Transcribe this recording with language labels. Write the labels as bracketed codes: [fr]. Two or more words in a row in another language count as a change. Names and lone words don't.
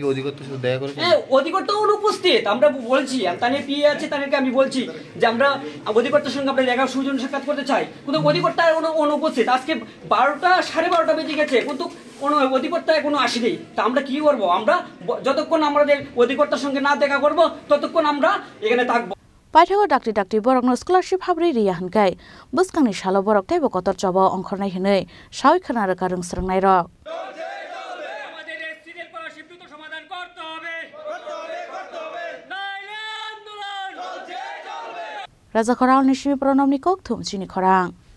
[bn] অধিকর্তা অনুপস্থিত আমরা বলছি তাদের পিএ আছে তাদেরকে আমি বলছি যে আমরা অধিকর্তার সঙ্গে আমরা জায়গা সুজন সাক্ষাৎ করতে চাই কিন্তু অধিকর্তা অনুপস্থিত আজকে 12টা 12:30 বেজে গেছে কিন্তু কোনো অধিকর্তা এখনো আসেনি তা আমরা কি করবো আমরা যতক্ষণ আমাদের অধিকর্তার সঙ্গে না দেখা করব ততক্ষণ আমরা এখানে থাকবো [trp] paithago dakti borokno scholarship habri riya hankai buskangni salo borok tebo kotor chobo ongkhornai hinui sawi khana raka rungsrungnai rok [bn] আমাদের এসসিদের স্কলারশিপ দ্রুত সমাধান করতে হবে নাইলে আন্দোলন চলবে [trp] Raja Khoral Nishimi Pronomni Kok Thum Chini Khorang